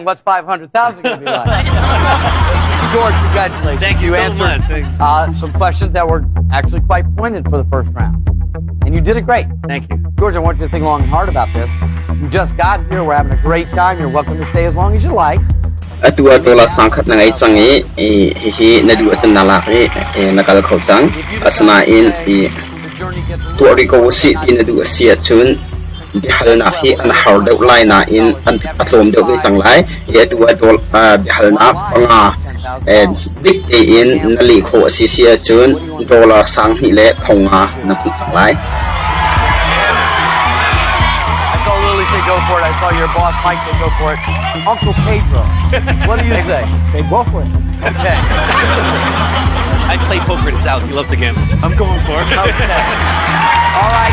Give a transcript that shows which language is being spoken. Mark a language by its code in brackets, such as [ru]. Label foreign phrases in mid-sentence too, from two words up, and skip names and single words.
[en] What's 500,000 going to be like? George, congratulations. Thank you so answered much. some questions that were actually quite pointed for the first round. And you did it great. Thank you. George, I want you to think long and hard about this. You just got here. We're having a great time. You're welcome to stay as long as you like. [cnh] Atua dollar sangkhat nangai changi hi nadu atan nalaki nakal khotang atsna in tuari ko si tin nadu sia chun bihalna hi an hardau laina in an atlom deu tang lai ye tua dol bihalna panga big in nali kho si sia chun dollar sang hi le khonga na tang lai. [en] I saw Lily say go for it. I saw your boss Mike say go for it. Uncle Pedro, what do you say? Say go for it. Okay. I play poker at his house. He loves to gamble. I'm going for it. Okay. All right.